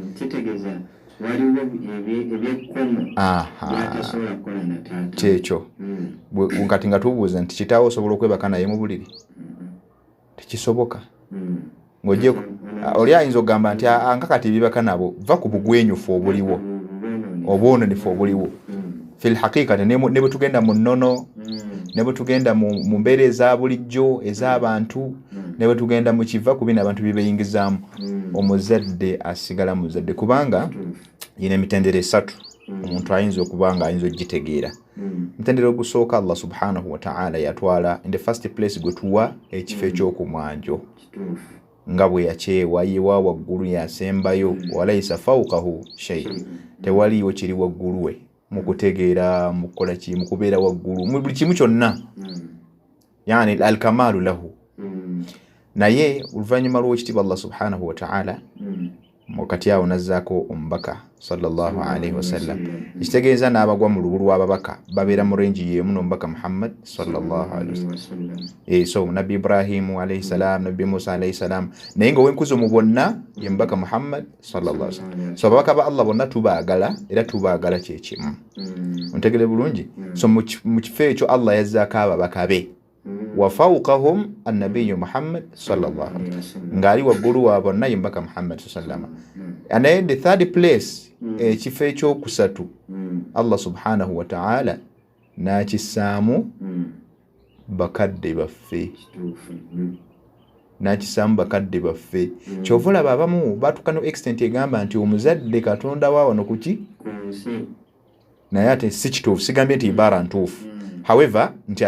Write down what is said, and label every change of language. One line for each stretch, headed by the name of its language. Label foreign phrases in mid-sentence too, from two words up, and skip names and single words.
Ganda: kyekyo kati nga tubuuza nti kitaawe osobola okwebaka naye mu buliri tekisoboka ng'ogyeko oli ayinza okugamba nti ankakati ebibaka nabo va ku bugwenyufu obuliwo obwononefu obuliwo
Arabic: في الحقيقة
Ganda: ne bwe tugenda mu nnono ne bwe tugenda mu mbeera eza bulijjo ez'abantu ne bwe tugenda mu kiva ku bino abantu bye beeyingizaamu omuzadde asigala muzadde kubanga yina emitendera esatu omuntu ayinza okuba nga ayinza okugitegeera omutendera ogusooka
Arabic: الله سبحانه وتعالى
Ganda: yatwala
English: in the first place
Ganda: gwe tuwa ekifo ekyokumwanjo nga bwe yakyewa yewa waggulu yasembayo
Arabic: وليس فوقه شيء
Ganda: tewaliyo kiri waggulu we mu kutegeera mu kukola ki mu kubeera waggulu mu buli kimu kyonna yani
Arabic: الكمال له
Ganda: naye oluvannyuma lw'ekitiibwa
Arabic: الله سبحانه وتعالى
Ganda: wakati awo nazzaako omubaka
Arabic: صلى الله عليه وسلم
Ganda: ekitegeeza n'abagwa mu lubu lw'ababaka babeera mu renji y'emu n'omubaka Muhammad
Arabic: صلى الله عليه وسلم
Ganda: so nabbi Ibrahimu
Arabic: عليه السلام
Ganda: nabbi Musa
Arabic: عليه السلام
Ganda: naye nga wenkuzo mu bonna ye mubaka Muhammad
Arabic: صلى الله عليه وسلم
Ganda: so ababaka ba Allah bonna tubaagala era tubaagala kyekimu ontegere bulungi so mu kifo ekyo Allah yazzaako ababaka be
Arabic: وفوقهم النبي محمد صلى الله عليه وسلم
Ganda: ngali waggulu wa bonna ye mubaka Muhammad
Arabic: صلى الله عليه وسلم
English: and then the third place
Ganda: ekifo ekyokusatu
Arabic: الله سبحانه وتعالى
Ganda: n'akissaamu bakadde baffe kyova olaba abamu baatuuka no extent egamba nti omuzadde Katonda wa wano kuki naye ate si kituufu sigambye nti ibaara ntuufu however nti